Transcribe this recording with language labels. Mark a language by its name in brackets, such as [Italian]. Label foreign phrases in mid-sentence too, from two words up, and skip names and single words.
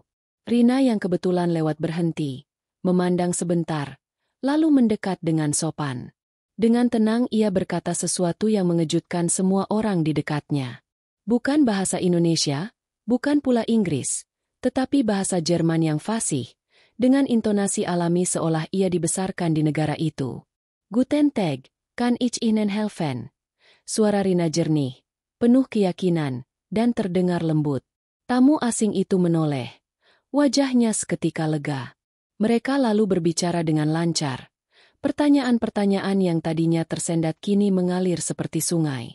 [Indonesian] Rina yang kebetulan lewat berhenti, memandang sebentar, lalu mendekat dengan sopan. Dengan tenang ia berkata sesuatu yang mengejutkan semua orang di dekatnya. Bukan bahasa Indonesia, bukan pula Inggris, tetapi bahasa Jerman yang fasih, dengan intonasi alami seolah ia dibesarkan di negara itu. [German] "Guten Tag, kann ich Ihnen helfen?" [Indonesian] Suara Rina jernih, penuh keyakinan, dan terdengar lembut. Tamu asing itu menoleh. Wajahnya seketika lega. Mereka lalu berbicara dengan lancar. Pertanyaan-pertanyaan yang tadinya tersendat kini mengalir seperti sungai.